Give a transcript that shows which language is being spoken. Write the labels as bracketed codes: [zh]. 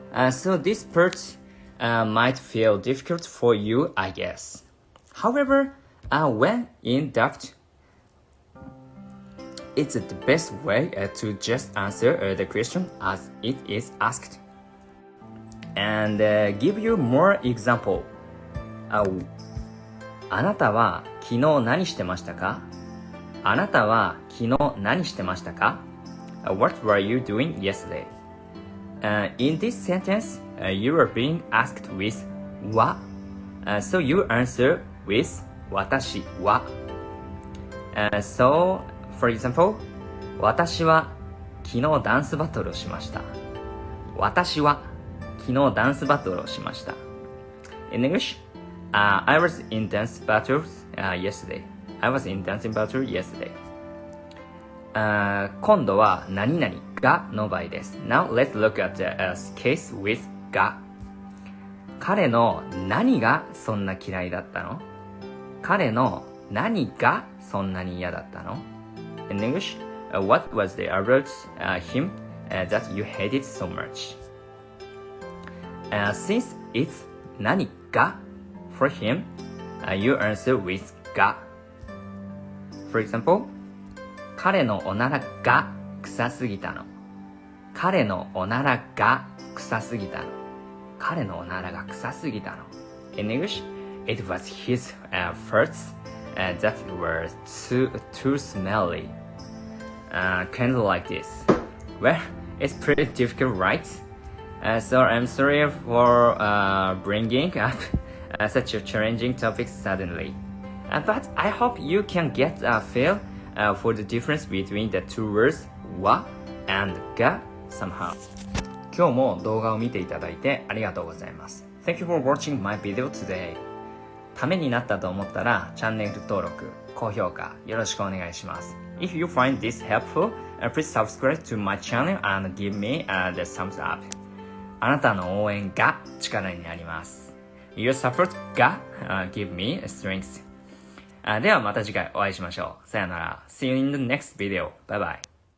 [en] So this part might feel difficult for you, I guess. However, when in doubt, it's the best way to just answer the question as it is asked. And give you more example. [ja] あなたは昨日何してましたか?あなたは昨日何してましたか? [en] What were you doing yesterday? In this sentence, you are being asked with は. So you answer with 私は。 So, for example, [ja] 私は昨日ダンスバトルをしました。私は昨日ダンスバトルをしました。 [en] In English, I was in dance battles yesterday. I was in dancing battle yesterday. [ja] 今度は何々がの場合です。 [en] Now let's look at the case with が。 [ja] 彼の何がそんな嫌いだったの?彼の何がそんなに嫌だったの? [en] In English, what was the about him that you hated so much? Since it's 何が for him, you answer with が。 For example, [ja] 彼のおならが臭すぎたの。彼のおならが臭すぎたの。彼のおならが臭すぎたの。 [en] In English, it was his farts that were too smelly. Kind of like this. Well, it's pretty difficult, right? So I'm sorry for bringing up such a challenging topic suddenly. But I hope you can get a feel for the difference between the two words は and が somehow. [ja] 今日も動画を見ていただいてありがとうございます。 [en] Thank you for watching my video today. [ja] ためになったと思ったらチャンネル登録、高評価よろしくお願いします。 [en] If you find this helpful, please subscribe to my channel and give me the thumbs up. [ja] あなたの応援が力になります。 [en] Your support が、give me strength. [ja] ではまた次回お会いしましょう。さよなら。 [en] See you in the next video. Bye bye.